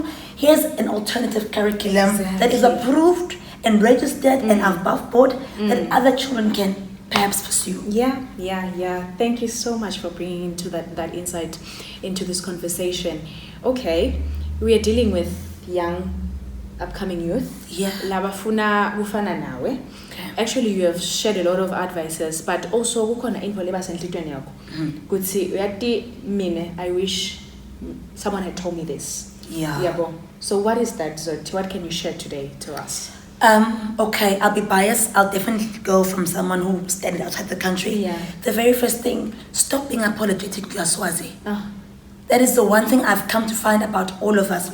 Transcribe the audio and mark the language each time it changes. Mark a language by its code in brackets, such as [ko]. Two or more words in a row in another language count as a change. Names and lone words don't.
[en] Here's an alternative curriculum that is approved and registered and above board that other children can perhaps pursue. Thank you so much for bringing into that insight into this conversation. Okay, we are dealing with young upcoming youth. [ss] Labafuna bufana nawe. [en] Actually, you have shared a lot of advices, but also [ss] kukhona info lebasenhlitweni yakho. Kuthi uyati mine, [en] I wish someone had told me this. So what is that, Zothi? What can you share today to us? Okay, I'll be biased. I'll definitely go from someone who studied outside the country. The very first thing, stop being apologetic to Swazi. That is the one thing I've come to find about all of us.